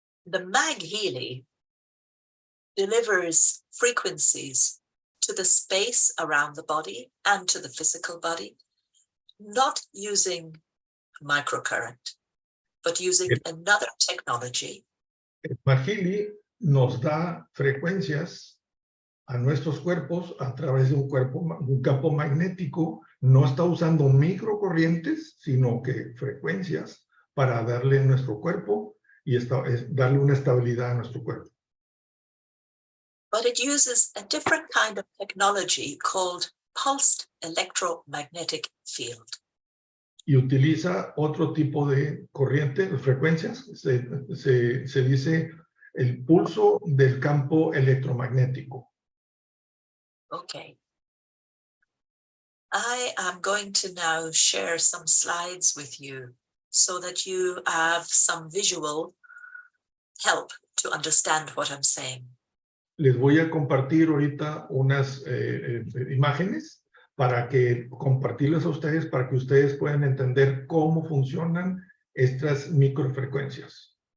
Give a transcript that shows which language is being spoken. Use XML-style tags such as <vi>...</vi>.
<en>The MagHealy delivers frequencies to the space around the body and to the physical body, not using microcurrent, but using another technology.</en> <es>El MagHealy nos da frecuencias a nuestros cuerpos a través de un campo magnético. No está usando microcorrientes, sino que frecuencias para darle a nuestro cuerpo y darle una estabilidad a nuestro cuerpo.</es> <en>But it uses a different kind of technology called pulsed electromagnetic field.</en> <es>Y utiliza otro tipo de corriente, de frecuencias. Se dice el pulso del campo electromagnético.</es> <en>Okay. I am going to now share some slides with you so that you have some visual help to understand what I'm saying.</en> <es>Les voy a compartir ahorita unas imágenes para que compartirlas a ustedes, para que ustedes puedan entender cómo funcionan estas microfrecuencias.</es>